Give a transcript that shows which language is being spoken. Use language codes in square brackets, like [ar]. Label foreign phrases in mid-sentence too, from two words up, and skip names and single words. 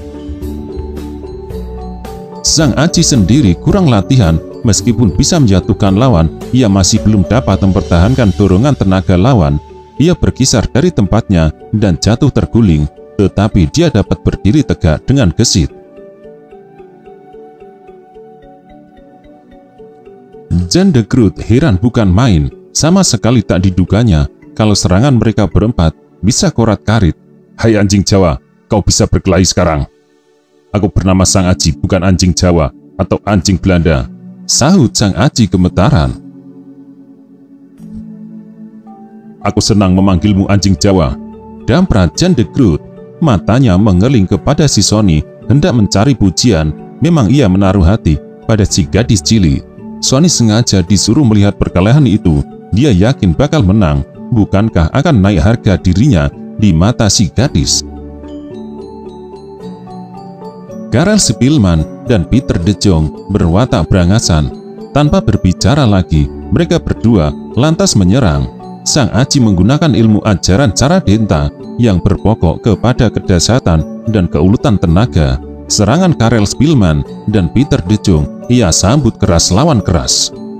[id] Sang Aji sendiri kurang latihan, meskipun bisa menjatuhkan lawan, ia masih belum dapat mempertahankan dorongan tenaga lawan. Ia berkisar dari tempatnya dan jatuh terguling. Tetapi dia dapat berdiri tegak dengan gesit. Jan de Groot heran bukan main. Sama sekali tak diduganya kalau serangan mereka berempat bisa korat-karit. "Hai anjing Jawa, kau bisa berkelahi sekarang. Aku bernama Sang Aji, bukan anjing Jawa atau anjing Belanda," sahut Sang Aji gemetaran. "Aku senang memanggilmu anjing Jawa," damprat Jan de Groot. Matanya mengeling kepada si Sony, hendak mencari pujian. Memang ia menaruh hati pada si gadis cilik. Sony sengaja disuruh melihat perkelahian itu. Dia yakin bakal menang. Bukankah akan naik harga dirinya di mata si gadis? Karel Speelman dan Pieter de Jong berwatak berangasan. Tanpa berbicara lagi, mereka berdua lantas menyerang. Sang Aji menggunakan ilmu ajaran Saradinta yang berpokok kepada kedahsyatan dan keulutan tenaga. Serangan Karel Speelman dan Pieter de Jong ia sambut keras lawan keras.